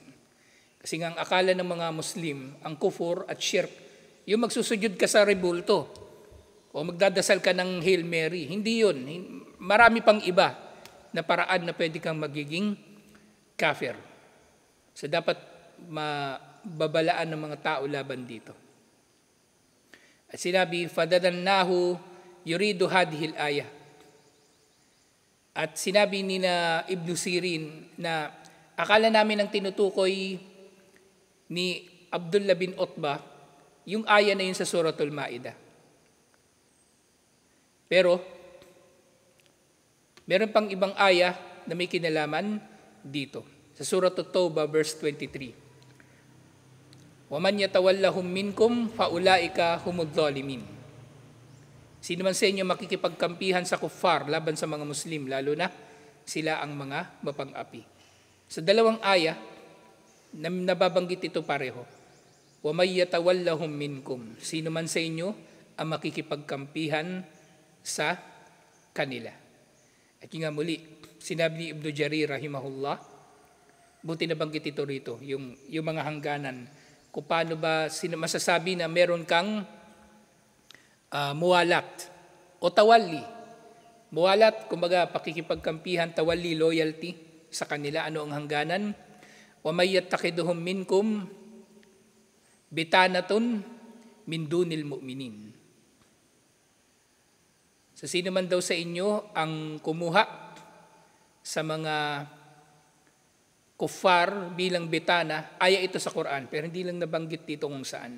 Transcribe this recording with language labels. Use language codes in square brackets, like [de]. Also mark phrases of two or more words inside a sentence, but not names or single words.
[tl] Kasi nga ang akala ng mga Muslim, ang kufur at shirk, yung magsusujud ka sa rebulto o magdadasal ka ng Hail Mary. Hindi yun. Marami pang iba na paraan na pwede kang magiging kafir. So dapat mababalaan ng mga tao laban dito. At sinabi, [ar] فظنناه يريد هذه الآية. [tl] At sinabi ni na Ibn Sirin na akala namin ang tinutukoy ni Abdullah bin Utbah yung aya na yun sa Suratul Ma'idah. Pero meron pang ibang aya na may kinalaman dito. Sa Surah At-Tawbah, verse 23. [ar] وَمَنْ يَتَوَلَّهُمْ مِنْكُمْ فَأُولَٰئِكَ هُمُ الظَّالِمِينَ. [tl] Sino man sa inyo makikipagkampihan sa kuffar laban sa mga Muslim, lalo na sila ang mga mapang-api. Sa dalawang aya, nababanggit ito pareho. [ar] وَمَنْ يَتَوَلَّهُمْ مِنْكُمْ. [tl] Sino man sa inyo ang makikipagkampihan sa kanila. At yun nga muli, sinabi ni Ibn Jarir rahimahullah, buti nabanggit ito rito, yung mga hangganan, kung paano ba masasabi na meron kang muwalat o tawali. Muwalat, kumbaga pakikipagkampihan, tawali, loyalty sa kanila. Ano ang hangganan? [ar] وَمَنْ يَتَّخِذُهُمْ مِنْكُمْ بطانة من دون المؤمنين. [tl] So sino man daw sa inyo ang kumuha sa mga kuffar bilang bitana, aya ito sa Quran, pero hindi lang nabanggit dito kung saan.